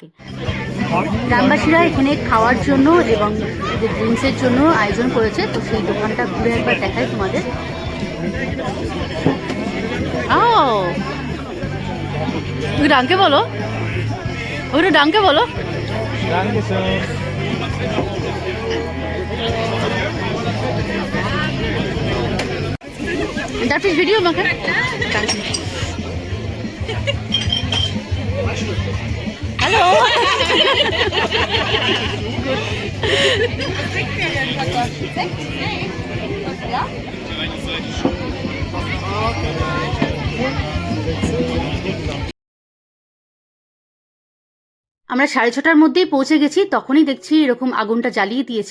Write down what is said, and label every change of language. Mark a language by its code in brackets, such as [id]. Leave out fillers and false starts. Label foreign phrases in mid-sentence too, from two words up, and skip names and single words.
[bn] গ্রামবাসীরা এখানে খাওয়ার জন্য এবং ড্রিঙ্কসের জন্য আয়োজন করেছে, তো সেই দোকানটা ঘুরে একবার দেখাই তোমাদের। তুমি ডাঙ্কে বলো, ওটা ডাঙ্কে বলো। [de] Darf ich Video machen? Danke. Hallo. [bn] আমরা 6:30টার মধ্যেই পৌঁছে গেছি, তখনই দেখছি এরকম আগুনটা জ্বালিয়ে দিয়েছে।